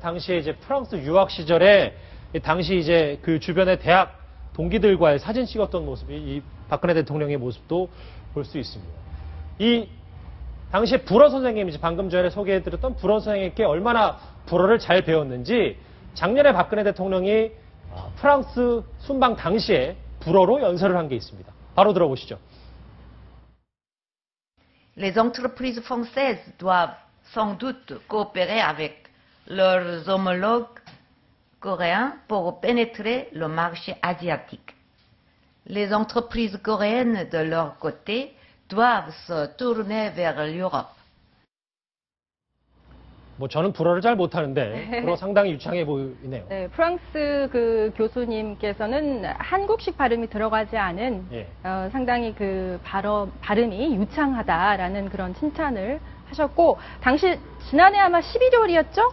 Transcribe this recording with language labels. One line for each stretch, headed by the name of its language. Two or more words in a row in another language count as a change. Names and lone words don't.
Korean: 당시에 이제 프랑스 유학 시절에 당시 이제 그 주변의 대학 동기들과의 사진 찍었던 모습이 이 박근혜 대통령의 모습도 볼 수 있습니다. 이 당시에 불어 선생님이지 방금 전에 소개해드렸던 불어 선생님께 얼마나 불어를 잘 배웠는지 작년에 박근혜 대통령이 프랑스 순방 당시에 불어로 연설을 한 게 있습니다. 바로 들어보시죠.
French: Les entreprises françaises doivent sans doute coopérer avec leurs homologues coréens pour pénétrer le marché asiatique. Les entreprises coréennes, de leur côté, doivent se tourner vers l'Europe.
Korean: 뭐 저는 불어를 잘 못하는데 불어 상당히 유창해 보이네요. 네, 프랑스 그 교수님께서는 한국식 발음이 들어가지 않은 상당히 그 발음이 유창하다라는 그런 칭찬을 하셨고, 당시 지난해 아마 11월이었죠?